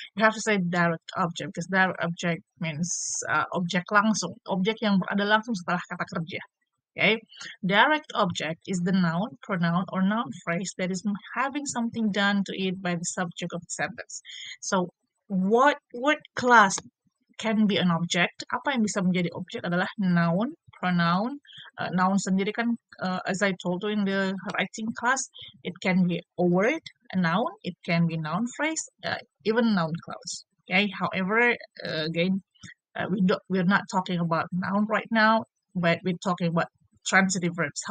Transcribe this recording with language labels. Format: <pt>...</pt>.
<en>You have to say direct object because direct object means</en> <id>objek langsung, objek yang berada langsung setelah kata kerja.</id> <en>Okay, direct object is the noun, pronoun, or noun phrase that is having something done to it by the subject of the sentence. So, what class can be an object?</en> <id>Apa yang bisa menjadi objek adalah noun, pronoun. Noun sendiri kan,</id> <en>as I told you in the writing class, it can be a word, a noun, it can be noun phrase, even noun clause. Okay, however, again, we're not talking about noun right now, but we're talking about transitive verbs.</en>